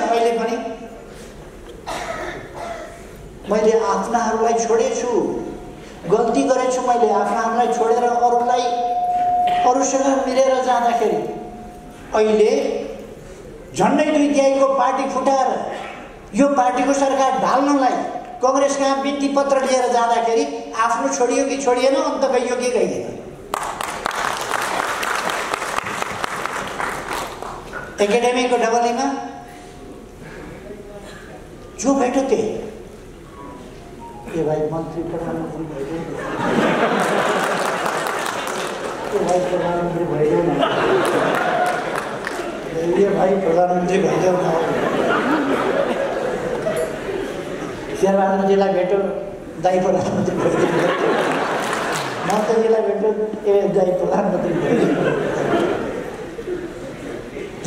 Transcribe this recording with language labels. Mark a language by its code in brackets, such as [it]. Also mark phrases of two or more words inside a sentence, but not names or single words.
[ne] अहिले पनि मैले आफ्नाहरूलाई छोडेछु, गल्ती गरेछु, मैले आफ्नाहरूलाई छोडेर अरूसँग मिलेर जाँदाखेरि अहिले झन्डै 2 तिहाईको पार्टी फुटाएर यो पार्टीको सरकार ढाल्नलाई कांग्रेसका बिन्ती पत्र लिएर जाँदाखेरि आफ्नो छोडियो कि छोडिएन, अन्त गइयो कि गइएन। एकेडेमीको डबलीमा [hi] जो बैठो थे, ये भाई [ne] मंत्री प्रधानमंत्री भइदियो, [hi] ये भाई [ne] प्रधानमंत्री भइदियो न, [hi] ये भाइ [ne] प्रधानमन्त्री भइदेऊ न। शेरबहादुरजीलाई भेट्यो, दाइ प्रधानमन्त्री भइदिनु। ममताजीलाई भेट्यो, ए दाइ प्रधानमन्त्री भइदिनु।